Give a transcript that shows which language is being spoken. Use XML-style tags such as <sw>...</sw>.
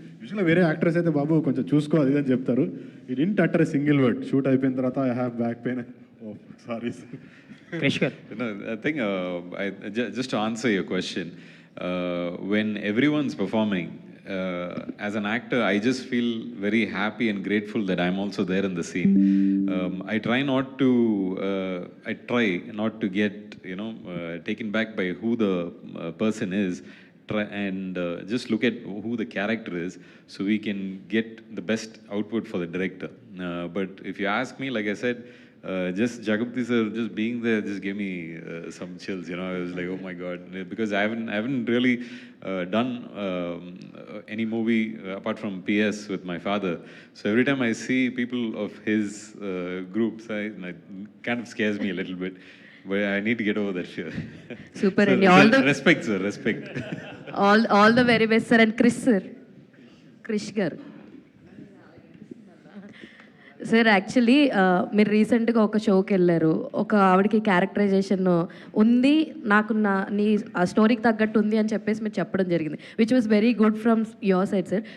<te>యూజువల్గా వేరే యాక్టర్స్ అయితే బాబు కొంచెం చూసుకో అది అని చెప్తారు.</te> <en>He didn't utter single word. Shoot</en> <te>అయిపోయిన తర్వాత</te> <en>I have back pain. Oh sorry sir. I think just to answer your question, when everyone's performing, as an actor, I just feel very happy and grateful that I'm also there in the scene. I try not to get taken back by who the person is, and just look at who the character is, so we can get the best output for the director. But if you ask me, like I said, just Jagapati sir just being there just gave me some chills. I was like, oh my god, because I haven't really done any movie apart from PS with my father. So every time I see people of his groups, it kind of scares me a little bit. But I need to get over that fear. Super. So, And all the respect, sir. Respect. all the very best, sir.</en> <te>And Krish గారు sir, actually మీరు రీసెంట్గా ఒక షోకి వెళ్ళారు. ఒక ఆవిడకి characterisation ఉంది, నాకు నీ ఆ స్టోరీకి తగ్గట్టు ఉంది అని చెప్పేసి మీరు చెప్పడం జరిగింది,</te> <en>Which was very good from your side sir.</en>